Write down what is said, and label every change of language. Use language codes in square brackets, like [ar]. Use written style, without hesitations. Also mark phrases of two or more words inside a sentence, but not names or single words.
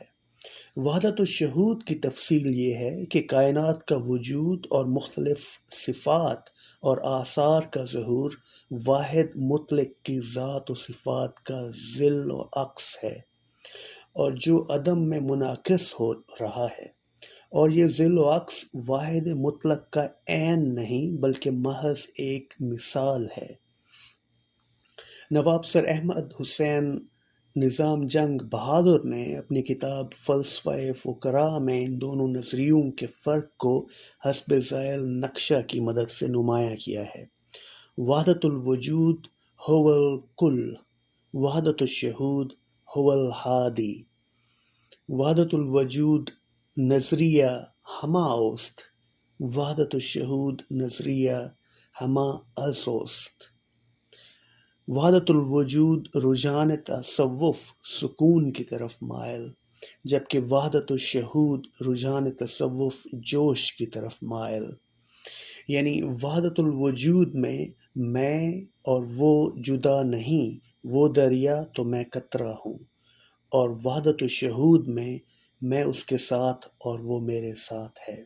[ur] وحدت الشہود کی تفصیل یہ ہے کہ کائنات کا وجود اور مختلف صفات اور آثار کا ظہور واحد مطلق کی ذات و صفات کا ظل و عکس ہے، اور جو عدم میں منعکس ہو رہا ہے، اور یہ ظل و عکس واحد مطلق کا عین نہیں بلکہ محض ایک مثال ہے۔ نواب سر احمد حسین نظام جنگ بہادر نے اپنی کتاب فلسفہ فقراء میں ان دونوں نظریوں کے فرق کو حسب ذیل نقشہ کی مدد سے نمایاں کیا ہے: [ar] وحدت الوجود هو الکل، وحدت الشہود هو الہادی۔ [ur] وحدت الوجود نظریہ [fa] ہما اوست، [ur] وحدت الشہود نظریہ [fa] ہما از اوست۔ [ur] وحدت الوجود رجحان تصوف سکون کی طرف مائل، جبکہ وحدت الشہود رجحان تصوف جوش کی طرف مائل۔ یعنی وحدت الوجود میں اور وہ جدا نہیں، وہ دریا تو میں قطرہ ہوں، اور وحدت الشہود میں اس کے ساتھ اور وہ میرے ساتھ ہے۔